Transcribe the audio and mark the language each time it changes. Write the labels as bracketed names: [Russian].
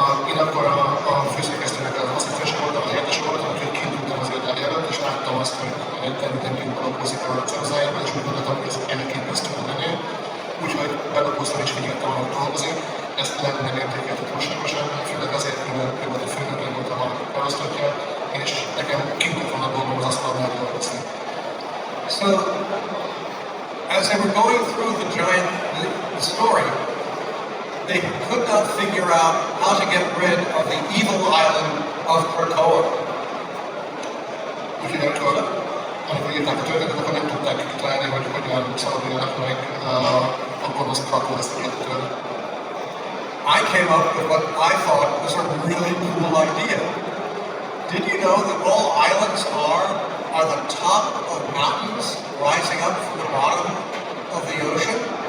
[Hungarian] Én akkor a főszerkesztőnek az asszisztense voltam, a helyettese voltam, úgyhogy kint ültem az irodája előtt, és láttam azt, hogy természetesen dolgozik a ceruzájában, és úgy gondoltam, hogy ez elképesztő menő. Úgyhogy belapoztam és figyeltem, ahogy dolgozik. Ezt lehet nem értékeltem túlságosan, főleg azért, mert ő volt a főnök, én voltam a felosztottja, és nekem kint van a dolgom az asztalnál dolgozni. [English] So, as they were going through the story, they could not figure out how to get rid of the evil island of Krakoa. [Hungarian] Úgyhogy amikor írták a történetet, akkor nem tudták kitalálni, hogy hogyan szabaduljanak meg a gonosz Krakoa szigettől. [English] I came up with what I thought was a really cool idea. Did you know that all islands are the top of mountains rising up from the bottom of the ocean?